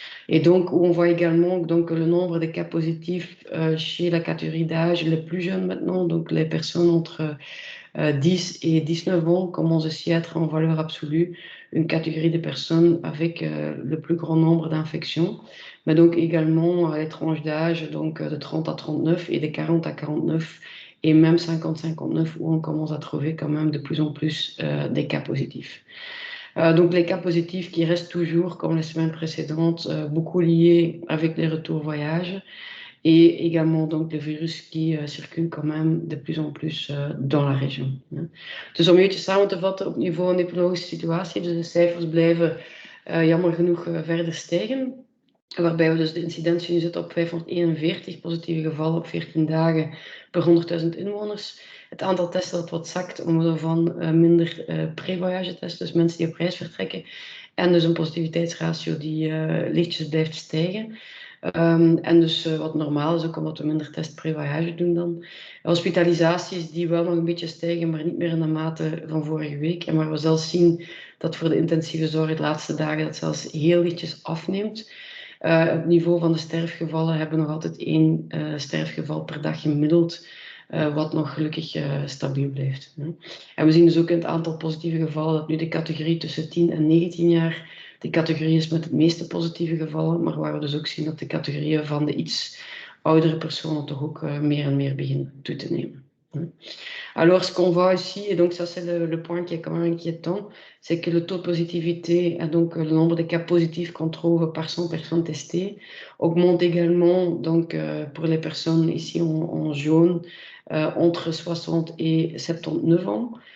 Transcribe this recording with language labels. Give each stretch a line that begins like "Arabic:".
French: Et donc, on voit également donc, le nombre de cas positifs chez la catégorie d'âge les plus jeunes maintenant, donc les personnes entre 10 et 19 ans commencent aussi à être en valeur absolue une catégorie de personnes avec le plus grand nombre d'infections, mais donc également les tranches d'âge donc de 30 à 39 et de 40 à 49 et même 50-59 où on commence à trouver quand même de plus en plus des cas positifs. Donc les cas positifs qui restent toujours, comme les semaines précédentes, beaucoup liés avec les retours voyages et également donc le virus qui circule quand même de plus en plus dans la région.
Dutch: Dus om even samen te vatten, op niveau epidemiologische situatie, dus de cijfers blijven jammer genoeg verder stijgen. Waarbij we dus de incidentie nu zitten op 541 positieve gevallen op 14 dagen per 100.000 inwoners. Het aantal testen dat wat zakt omwille van minder pre-voyage tests, dus mensen die op reis vertrekken. En dus een positiviteitsratio die lichtjes blijft stijgen. En dus wat normaal is, ook omdat we minder test pre-voyage doen dan. Hospitalisaties die wel nog een beetje stijgen, maar niet meer in de mate van vorige week. En waar we zelfs zien dat voor de intensieve zorg de laatste dagen dat zelfs heel lichtjes afneemt. Op het niveau van de sterfgevallen hebben we nog altijd 1 sterfgeval per dag gemiddeld, wat nog gelukkig stabiel blijft. En we zien dus ook in het aantal positieve gevallen dat nu de categorie tussen 10 en 19 jaar de categorie is met het meeste positieve gevallen, maar waar we dus ook zien dat de categorieën van de iets oudere personen toch ook meer en meer beginnen toe te nemen.
French: Alors, ce qu'on voit ici, et donc ça c'est le point qui est quand même inquiétant, c'est que le taux de positivité, et donc le nombre de cas positifs qu'on trouve par 100 personnes testées, augmente également donc, pour les personnes ici en jaune, entre 60 et 79 ans.